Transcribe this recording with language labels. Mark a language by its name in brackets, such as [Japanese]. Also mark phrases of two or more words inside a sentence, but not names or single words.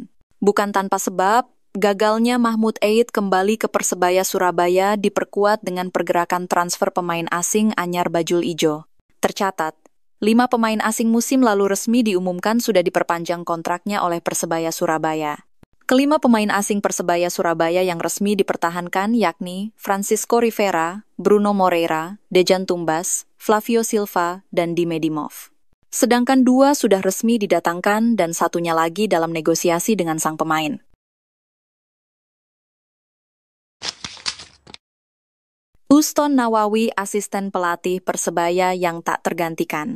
[Indonesian] Bukan tanpa sebab, gagalnya Mahmud Eid kembali ke Persebaya Surabaya diperkuat dengan pergerakan transfer pemain asing anyar bajul ijo. Tercatat, 5 pemain asing musim lalu resmi diumumkan sudah diperpanjang kontraknya oleh Persebaya Surabaya. Kelima pemain asing Persebaya Surabaya yang resmi dipertahankan yakni Francisco Rivera, Bruno Moreira, Dejan Tumbas, Flavio Silva, dan Dime Dimov. Sedangkan 2 sudah resmi didatangkan dan satunya lagi dalam negosiasi dengan sang pemain. Uston Nawawi, asisten pelatih Persebaya yang tak tergantikan.